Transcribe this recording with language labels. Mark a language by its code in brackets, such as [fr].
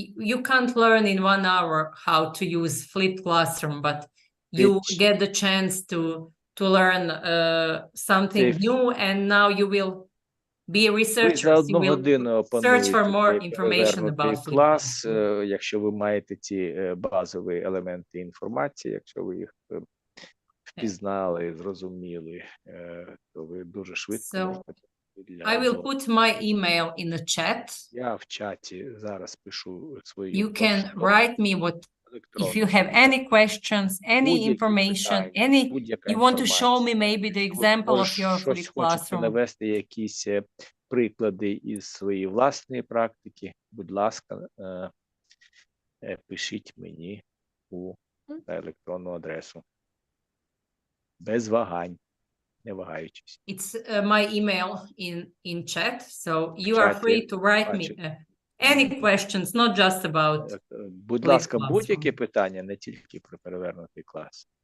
[en] You can't learn in 1 hour how to use flipped classroom, but you get the chance to learn something new, and now you will be researchers. You will search for more information about flipped classroom. [uk] Якщо ви маєте ці базові елементи інформації, якщо ви їх впізнали, зрозуміли, то ви дуже швидко можете. [en] I will put my email in the chat. [uk] Я в чаті зараз пишу свою. [en] You can write me if you have any questions, any information, you want to show me maybe the example of your flipped classroom. [uk] Навести якісь приклади із своєї власної практики, будь ласка, пишіть мені на електронну адресу. Без вагань. [en] It's my email in chat, so you are free to write me any questions, not just about. [uk] Будь ласка, будь-які питання, не тільки про перевернутий клас.